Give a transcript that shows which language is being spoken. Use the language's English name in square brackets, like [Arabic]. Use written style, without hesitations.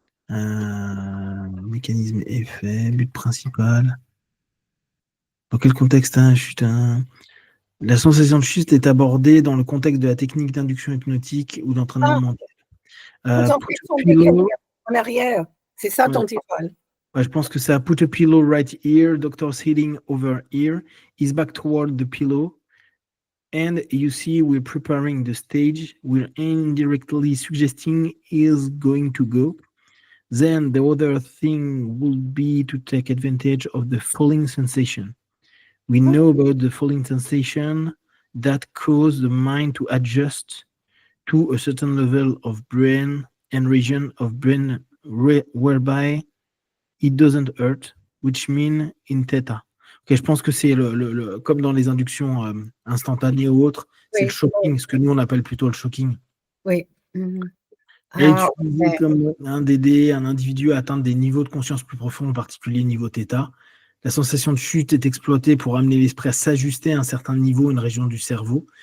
[French] Mécanisme effet, but principal. Dans quel contexte chute, La sensation de chute est abordée dans le contexte de la technique d'induction hypnotique ou d'entraînement mental. En arrière, c'est ça ton titre. Je pense que c'est [English] put a pillow right here, doctor's hitting over here, is back toward the pillow, and you see we're preparing the stage, we're indirectly suggesting he's going to go. Then the other thing will be to take advantage of the falling sensation. We know about the falling sensation that causes the mind to adjust to a certain level of brain and region of brain whereby it doesn't hurt, which means in theta. [French] Okay, je pense que c'est comme dans les inductions instantanées ou autres, c'est le shocking, ce que nous on appelle plutôt le shocking. Oui. Et utilisé comme d'aider un individu à atteindre des niveaux de conscience plus profonds, en particulier niveau θ. La sensation de chute est exploitée pour amener l'esprit à s'ajuster à un certain niveau, une région du cerveau.